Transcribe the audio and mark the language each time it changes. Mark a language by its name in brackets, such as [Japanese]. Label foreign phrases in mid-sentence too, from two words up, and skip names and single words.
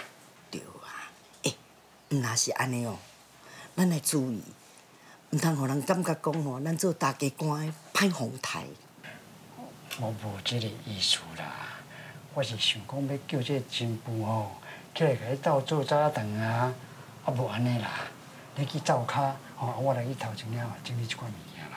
[Min Nan Chinese] 对啊，毋若是安尼哦，咱来注意，毋通互人感觉讲吼，咱做大家官的歹风台。我无即个意思啦，我是想讲要叫这新妇吼，起来甲伊斗做早顿啊，啊无安尼啦，你去灶骹吼，我来去头前了整理一寡物件啦。